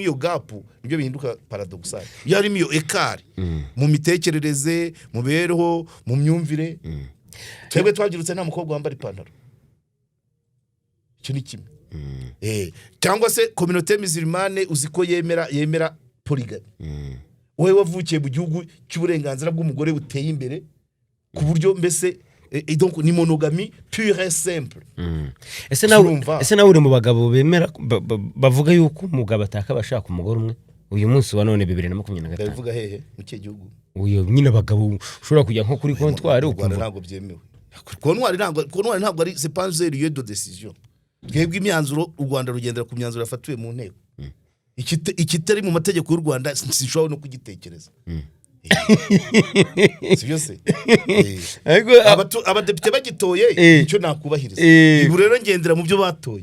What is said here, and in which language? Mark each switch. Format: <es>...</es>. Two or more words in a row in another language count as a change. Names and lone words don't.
<rw>iyo gap nibyo bihinduka paradoxal iyo harimo iyo ekari mu mitekerereze mu bereho mu myumvire twebwe twagirutse nta mukobwa wambara ipantaro icyo ni kimwe cyangwa se</rw> <fr>communauté musulmane</fr> <rw>uziko yemera polygamy wowe wavukiye mu gihugu cy'uburenganzira bw'umugore buteye imbere ku buryo mbese donc ni</rw> <fr>monogamie pure et simple</fr> <rw>ese nawe uri mu bagabo bemera bavuga yuko umugabo atakabashaka umugore umwe uyu munsi wa none 2025 bavuga hehe mu cye gihugu uyo nyine abagabo ushobora kujya nko kuri comptoir ukumva ntabwo byemewe comptoir ntabwo ari</rw> <fr>c'est pas un lieu de décision</fr> <rw>twebwe imyanzuro u Rwanda rugendera ku myanzuro yafatiwe mu nteko ikitari mu mategeko y'u Rwanda sinshobora no kugitekereza Byose abadepite bagitoye icyo nakubahiriza ibu rero ngendera mu byo batoye</rw>